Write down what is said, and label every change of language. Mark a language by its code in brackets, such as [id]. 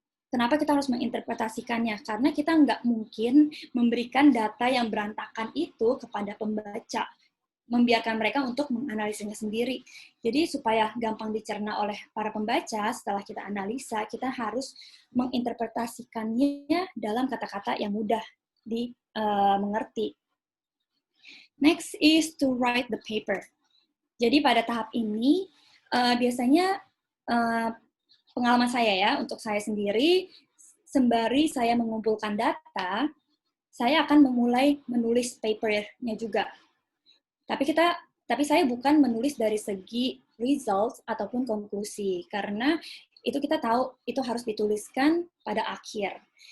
[id] Kenapa kita harus menginterpretasikannya? Karena kita nggak mungkin memberikan data yang berantakan itu kepada pembaca, membiarkan mereka untuk menganalisanya sendiri. Jadi supaya gampang dicerna oleh para pembaca, setelah kita analisa, kita harus menginterpretasikannya dalam kata-kata yang mudah dimengerti. [en] Next is to write the paper. [id] Jadi pada tahap ini, biasanya pengalaman saya ya, untuk saya sendiri, sembari saya mengumpulkan data, saya akan memulai menulis papernya juga. Tapi saya bukan menulis dari segi results ataupun konklusi, karena itu kita tahu itu harus dituliskan pada akhir.